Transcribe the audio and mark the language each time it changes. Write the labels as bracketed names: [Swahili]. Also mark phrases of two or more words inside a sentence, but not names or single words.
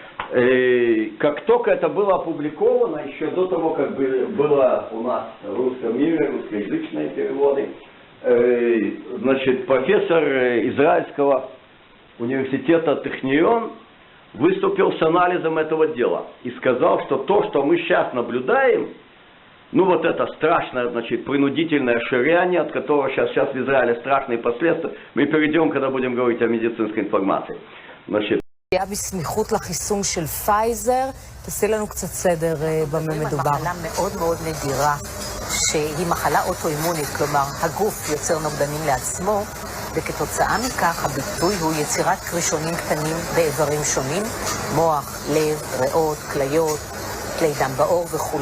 [Russian] Как только это было опубликовано, еще до того, как было у нас в русском мире, русскоязычные переводы, значит, профессор израильского университета Технион выступил с анализом этого дела и сказал, что то, что мы сейчас наблюдаем, ну вот это страшное, значит, принудительное ширяние, от которого сейчас в Израиле страшные последствия, мы перейдем, когда будем говорить о медицинской информации. Значит, [Hebrew] היה בסמיכות לחיסון של פייזר, תעשי לנו קצת סדר במה מדובר. מחלה מאוד מאוד נדירה, שהיא מחלה אוטואימונית, כלומר הגוף יוצר נוגדנים לעצמו, וכתוצאה מכך הביטוי הוא יצירת קרישונים קטנים באיברים שונים, מוח, לב, ריאות, כליות, כלי דם בעור וכו'.